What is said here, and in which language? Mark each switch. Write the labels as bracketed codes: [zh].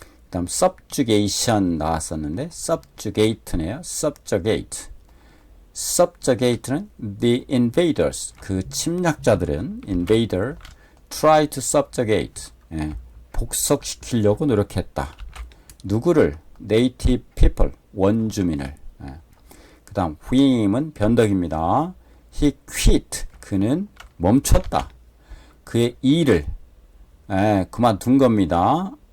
[ko] 그다음 subjugation 나왔었는데 subjugate네요. [en] subjugate. subjugate는 the invaders. [ko] 그 침략자들은 [en] invader try to subjugate. [ko] 예, 복속시키려고 노력했다. 누구를? [en] native people. [ko] 원주민을. 예. 그다음 whim은 변덕입니다. [en] he quit. [ko] 그는 멈췄다. 그의 일을 그만둔 겁니다.